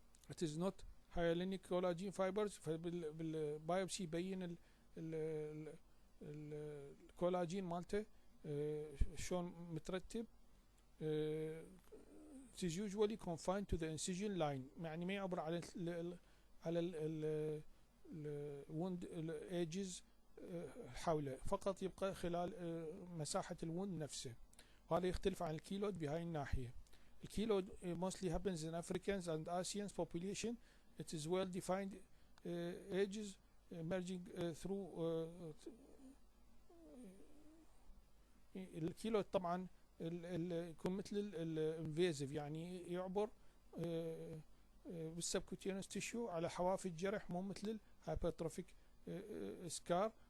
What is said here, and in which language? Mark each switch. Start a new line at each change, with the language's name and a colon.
English: It is not hyalinic collagen fibers.
Arabic: فبالبايوبسي يبين الكولاجين مالته شلون مترتب.
English: It is usually confined to the incision line،
Arabic: يعني ما يعبر على الوند الايجز حوله، فقط يبقى خلال مساحة الوند نفسه. وهذا يختلف عن الكيلود بهاي الناحية.
English: الكيلود mostly happens in Africans and Asians population. It is well defined edges emerging through
Arabic: الكيلود طبعا يكون مثل الانفيزيف، يعني يعبر بالسبكوتينوس تيشو على حواف الجرح، مو مثل الهايبرتروفيك سكار.